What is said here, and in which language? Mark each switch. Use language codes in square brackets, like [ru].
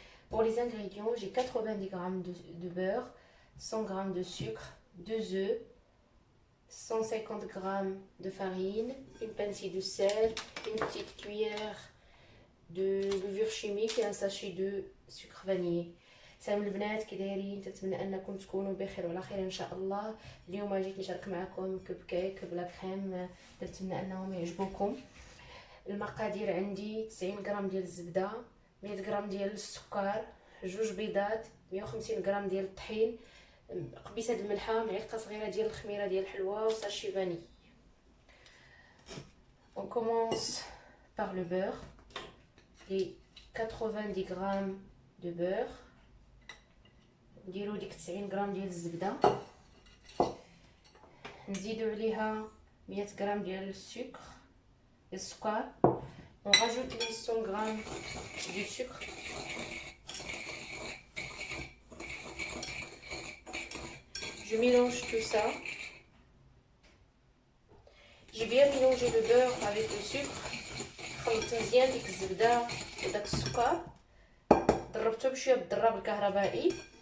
[fr] Pour les ingrédients, j'ai 90 g de beurre, 100 g de sucre, 2 œufs, 150 g de farine, une pincée de sel, une petite cuillère de levure chimique et un sachet de sucre vanillé. [ar] سلام البنات، كي دايرين؟ تتمنى انكم تكونوا بخير وعلى خير ان شاء الله. اليوم جيت نشارك معكم كوب كيك بلا كريم، نتمنى انهم يعجبوكم. المقادير عندي 90 غرام ديال الزبده، 100 غرام ديال السكر، جوج بيضات، 150 غرام ديال الطحين، قبيصه د الملحه، معلقه صغيره ديال الخميره ديال الحلوى وساشي فاني. [fr] On commence par le beurre. Les 90 grammes de beurre. [ar] نديرو ديك 90 غرام ديال الزبده، نزيدو عليها 100 غرام ديال السكر. [fr] On rajoute les 100 grammes du sucre. Je mélange tout ça. J'ai bien mélangé le beurre avec le sucre. [ar] خلطت مزيان ديك الزبده وداك السكر، ضربته بشويه بالضراب الكهربائي.